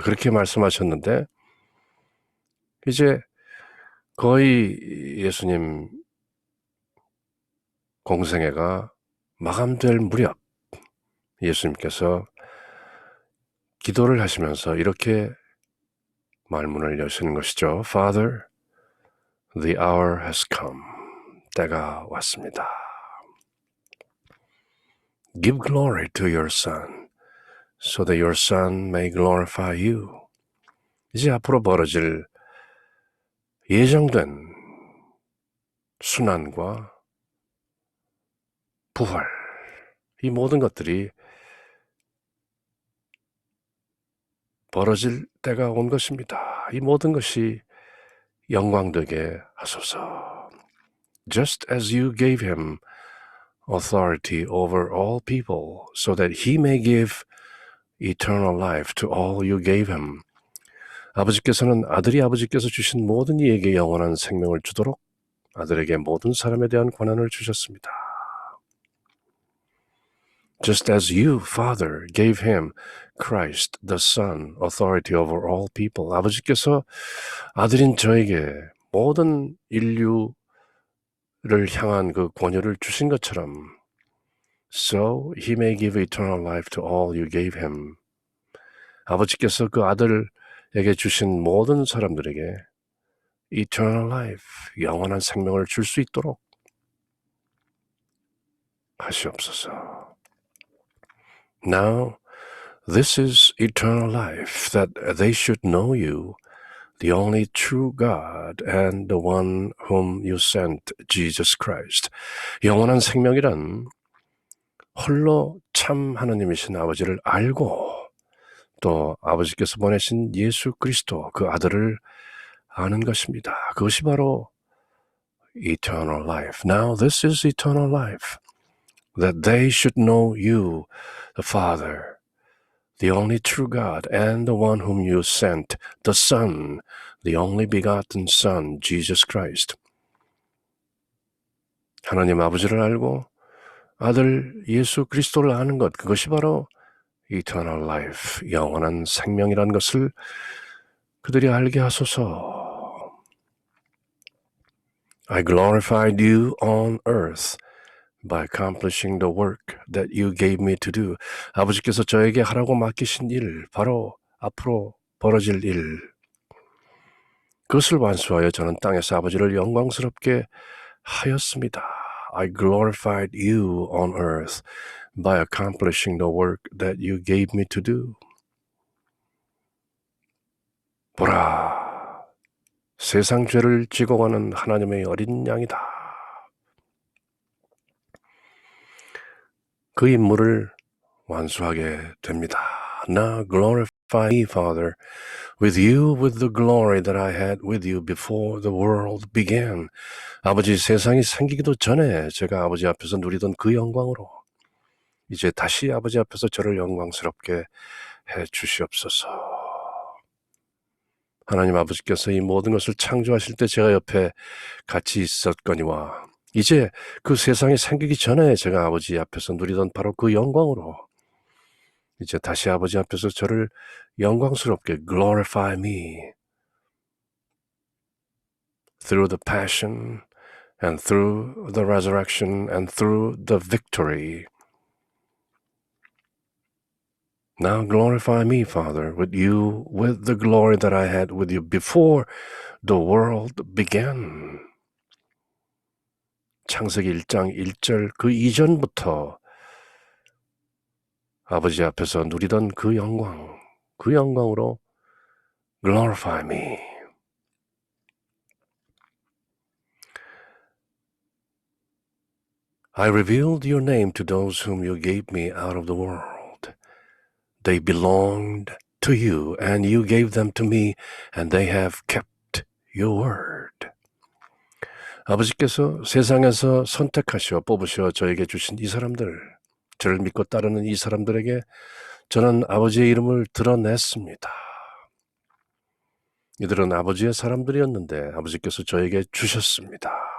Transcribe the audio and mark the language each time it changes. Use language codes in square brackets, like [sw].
[ko] 그렇게 말씀하셨는데 이제 거의 예수님 공생애가 마감될 무렵 예수님께서 기도를 하시면서 이렇게 말문을 여시는 것이죠. [en] Father, the hour has come. [ko] 때가 왔습니다. [en] Give glory to your Son, so that your Son may glorify you. [ko] 이제 앞으로 벌어질 예정된 순환과 부활, 이 모든 것들이 벌어질 때가 온 것입니다. 이 모든 것이 영광되게 하소서. [en] Just as you gave him authority over all people, so that he may give eternal life to all you gave him. [ko] 아버지께서는 아들이 아버지께서 주신 모든 이에게 영원한 생명을 주도록 아들에게 모든 사람에 대한 권한을 주셨습니다. [en] Just as you, Father, gave him, Christ, the Son, authority over all people. [ko] 아버지께서 아들인 저에게 모든 인류를 향한 그 권유를 주신 것처럼 [en] So he may give eternal life to all you gave him. [ko] 아버지께서 그 아들에게 주신 모든 사람들에게 eternal life, 영원한 생명을 줄 수 있도록 하시옵소서. [en] Now, this is eternal life, that they should know you, the only true God, and the one whom you sent, Jesus Christ. [ko] 영원한 생명이란 홀로 참 하나님이신 아버지를 알고 또 아버지께서 보내신 예수 그리스도 그 아들을 아는 것입니다. 그것이 바로 eternal life. [en] Now this is eternal life, that they should know you, the Father, the only true God, and the one whom you sent, the Son, the only begotten Son, Jesus Christ. [ko] 하나님 아버지를 알고 아들 예수 그리스도를 아는 것, 그것이 바로 eternal life, 영원한 생명이라는 것을 그들이 알게 하소서. [en] I glorified you on earth by accomplishing the work that you gave me to do. [ko] 아버지께서 저에게 하라고 맡기신 일, 바로 앞으로 벌어질 일, 그것을 완수하여 저는 땅에서 아버지를 영광스럽게 하였습니다. [en] I glorified you on earth by accomplishing the work that you gave me to do. [ko] 보라, 세상 죄를 지고 가는 하나님의 어린 양이다. 그 임무를 완수하게 됩니다. [en] Now glorify me, Father, with you with the glory that I had with you before the world began. [ko] 아버지, 세상이 생기기도 전에 제가 아버지 앞에서 누리던 그 영광으로 이제 다시 아버지 앞에서 저를 영광스럽게 해 주시옵소서. 하나님 아버지께서 이 모든 것을 창조하실 때 제가 옆에 같이 있었거니와 이제 그 세상이 생기기 전에 제가 아버지 앞에서 누리던 바로 그 영광으로 이제 다시 아버지 앞에서 저를 영광스럽게 [en] glorify me through the passion and through the resurrection and through the victory. [ko] Now glorify me, Father, with you, with the glory that I had with you before the world began. 창세기 1장 1절 그 이전부터 아버지 앞에서 누리던 그 영광으로 [en] glorify me. I revealed your name to those whom you gave me out of the world. They belonged to you, and you gave them to me, and they have kept your word. [ko] 아버지께서 세상에서 선택하시어 뽑으시어 저에게 주신 이 사람들, 저를 믿고 따르는 이 사람들에게 저는 아버지의 이름을 드러냈습니다. 이들은 아버지의 사람들이었는데 아버지께서 저에게 주셨습니다.